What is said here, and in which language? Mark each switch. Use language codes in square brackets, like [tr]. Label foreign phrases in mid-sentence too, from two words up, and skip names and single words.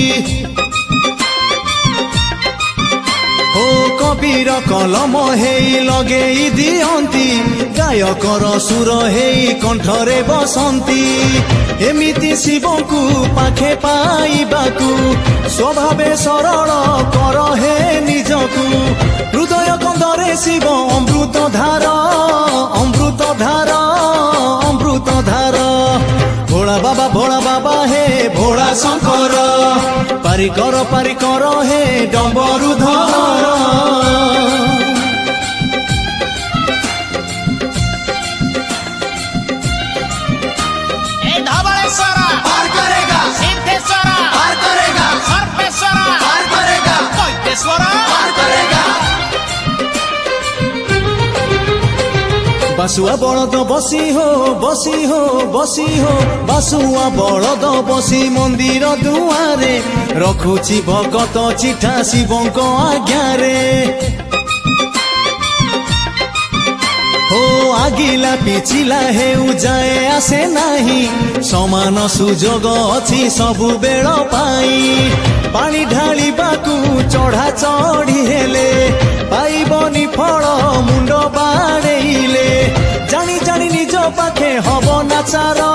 [or] ଓ କବିର କଲମ ହେଇ ଲଗେଇ ଦିଅନ୍ତି ଗାୟକର ସୁର ହେଇ କଣ୍ଠରେ ବସନ୍ତି ଏମିତି ଶିବଙ୍କୁ ପାଖେ ପାଇବାକୁ ସ୍ୱଭାବେ ସରଳ କର ହେ ନିଜକୁ ହୃଦୟ କନ୍ଦରେ ଶିବ ଅମୃତ ଧାର ଭୋଳା ବାବା ହେ ଭୋଳା ଶଙ୍କର ପାରି କର ହେ ଡମ୍ବରୁ ଧର [hi] धवलेश्वर पार करेगा सिद्धेश्वर पार करेगा सर्वेश्वर पार करेगा वैद्येश्वर पार करेगा [or] ବାସୁଆ ବଳଦ ବସି ହୋ ବାସୁଆ ବଳଦ ବସି ମନ୍ଦିର ଦୁଆରେ ରଖୁଛି ଭଗତ ଚିଠା ଶିବଙ୍କ ଆଜ୍ଞାରେ ହୋ ଆଗିଲା ପିଛିଲା ହେଉ ଯାଏ ଆସେ ନାହିଁ ସମାନ ସୁଯୋଗ ଅଛି ସବୁବେଳ ପାଇଁ ପାଣି ଢାଳିବାକୁ ଚଢା ଚଢି ହେଲେ ପାଇବନି ଫଳ ମୁଣ୍ଡ ବାଡେଇଲେ ଜାଣି ଜାଣି ନିଜ ପାଖେ ହବ ନାଚାର